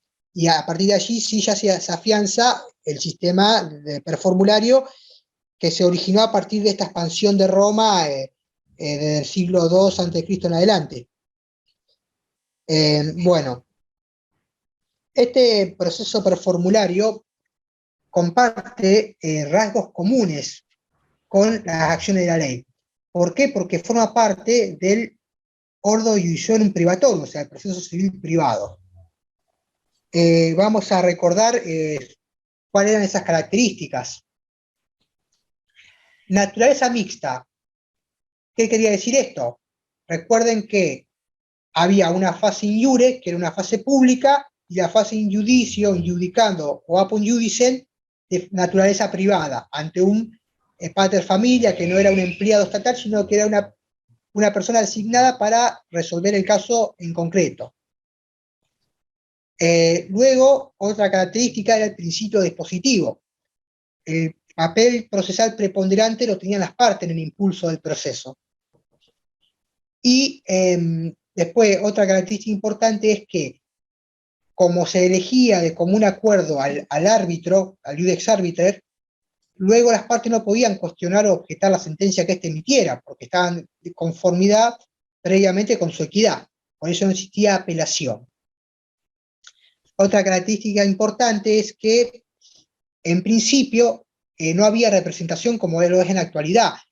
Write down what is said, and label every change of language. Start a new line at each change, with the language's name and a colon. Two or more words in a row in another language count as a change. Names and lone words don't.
Spanish: Y a partir de allí sí ya se afianza el sistema de performulario que se originó a partir de esta expansión de Roma desde el siglo II a.C. en adelante. Bueno, este proceso performulario comparte rasgos comunes con las acciones de la ley. ¿Por qué? Porque forma parte del
Latin: ordo iudicionum privatorum,
Spanish: o sea, el proceso civil privado. Vamos a recordar cuáles eran esas características. Naturaleza mixta. ¿Qué quería decir esto? Recuerden que había una fase
Latin: in iure,
Spanish: que era una fase pública, y la fase
Latin: in judicio, in judicando
Spanish: o
Latin: apud judicem,
Spanish: de naturaleza privada, ante un
Latin: pater familia
Spanish: que no era un empleado estatal, sino que era una persona designada para resolver el caso en concreto. Luego, otra característica era el principio dispositivo. El papel procesal preponderante lo tenían las partes en el impulso del proceso. Y después, otra característica importante es que, como se elegía de común acuerdo al árbitro, al
Latin: iudex arbiter,
Spanish: luego las partes no podían cuestionar o objetar la sentencia que éste emitiera, porque estaban de conformidad previamente con su equidad. Por eso no existía apelación. Otra característica importante es que, en principio, no había representación como lo es en la actualidad.